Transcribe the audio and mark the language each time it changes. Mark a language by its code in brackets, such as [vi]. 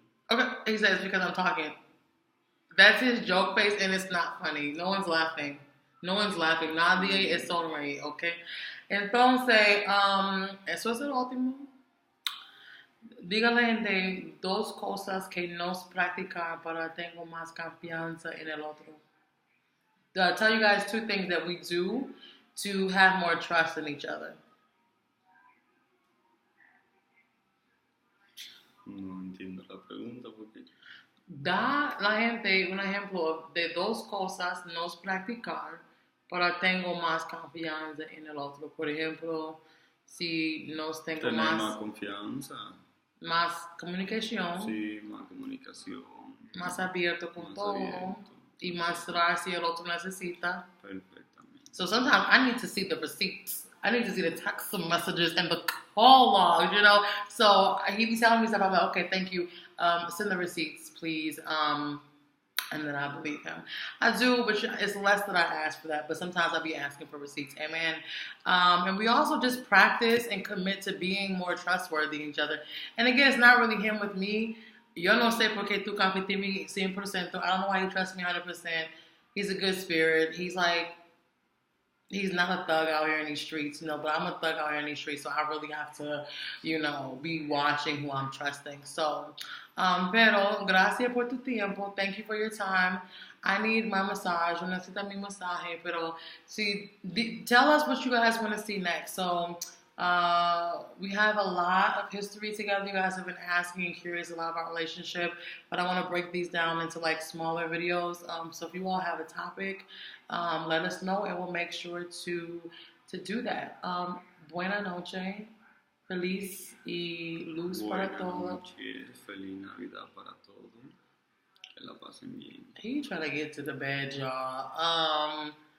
[en] Okay, he says because I'm talking. That's his joke face, and it's not funny. No one's laughing. [es] Nadie es sonreír, [en] okay? [es] Entonces, eso es el último. Dígale, gente, 2 cosas que nos practicar para tengo más confianza en el otro. [en] I'll tell you guys 2 things that we do to have more trust in each other. [es] No entiendo la pregunta porque... Da la gente un ejemplo de 2 cosas nos practicar para tengo más confianza en el otro. Por ejemplo, si nos tengo tener más confianza. Más comunicación. Sí, más comunicación. Más abierto con todo. Abierto. Y mostrar si el otro necesita. Perfectamente. [en] So sometimes I need to see the receipts. I need to see the text messages and the call logs, you know? So he be telling me stuff. I'm like, okay, thank you. Send the receipts, please. And then I believe him. I do, but it's less that I ask for that. But sometimes I'll be asking for receipts. Amen. And we also just practice and commit to being more trustworthy in each other. And again, it's not really him with me. [es] Yo no sé por qué tú confías en mí 100%. [en] I don't know why you trust me 100%. He's a good spirit. He's not a thug out here in these streets, but I'm a thug out here in these streets, so I really have to, be watching who I'm trusting. [es] So, pero gracias por tu tiempo. [en] Thank you for your time. I need my massage. [es] Yo necesito mi masaje, pero [en] tell us what you guys want to see next. So, we have a lot of history together. You guys have been asking and curious a lot about our relationship, but I want to break these down into smaller videos. So if you all have a topic, let us know and we'll make sure to do that. [es] Buena noche, feliz y luz para todos. Buena noche, feliz Navidad para todos. Que la pasen bien. [en] He trying to get to the bed, y'all.